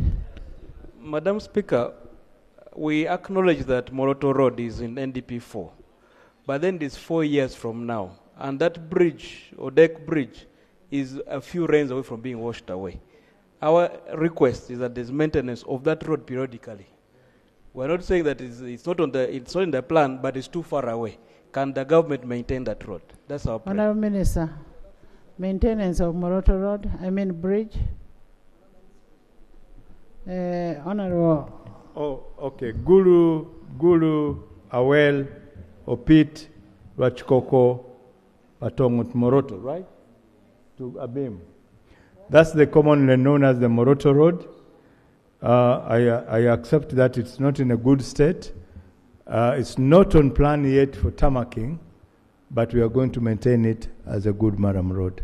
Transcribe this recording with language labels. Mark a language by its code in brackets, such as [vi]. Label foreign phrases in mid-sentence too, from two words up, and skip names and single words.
[en] Madam Speaker, we acknowledge that Moroto Road is in NDP 4, but then it is 4 years from now, and that bridge, or deck bridge, is a few rains away from being washed away. Our request is that there's maintenance of that road periodically. We're not saying that it's not in the plan, but it's too far away. Can the government maintain that road? That's our prayer. Honourable Minister, maintenance of Moroto Road, bridge. Honourable. Oh, okay. Gulu, Awel, Opit, Rachkoko, Batongut, Moroto, right? To Abim. That's the commonly known as the Moroto Road. I accept that it's not in a good state. It's not on plan yet for tarmacking, but we are going to maintain it as a good Maram Road.